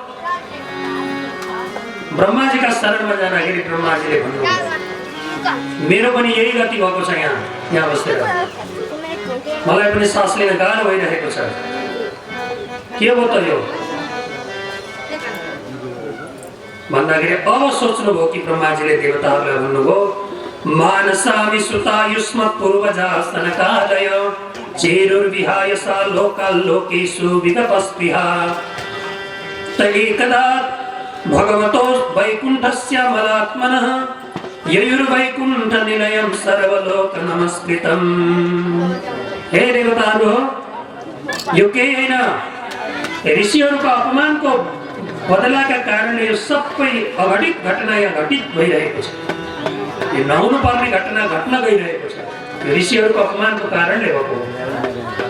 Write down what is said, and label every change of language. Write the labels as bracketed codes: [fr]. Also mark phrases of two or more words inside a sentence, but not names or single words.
[ne] ब्रह्माजीका शरणमा जाँदाखेरि ब्रह्माजीले भन्नुभयो मेरो पनि यही गति भएको छ, यहाँ बसेर मलाई पनि सास लिन गाह्रो भइरहेको छ, के भयो त यो भन्दाखेरि अब सोच्नुभयो कि ब्रह्माजीले देवताहरूलाई भन्नुभयो [sa] मानसामि सुतायुष्मत् पूर्वजा सनकादय चेरुर्विहाय सा लोकाल्लोकेषु विगतस्पृहा तैकदा भगवतो वैकुण्ठस्य मलात्मनः ययुर्वैकुण्ठ निलयं सर्वलोक नमस्कृतम्। [ne] हे देवताहरू, यो केही होइन, ऋषिहरूको अपमानको बदलाका कारणले यो सबै अघटित घटना यहाँ घटित भइरहेको छ। यो नहुनु पर्ने घटना घट्न गइरहेको छ, ऋषिहरूको अपमानको कारणले भएको।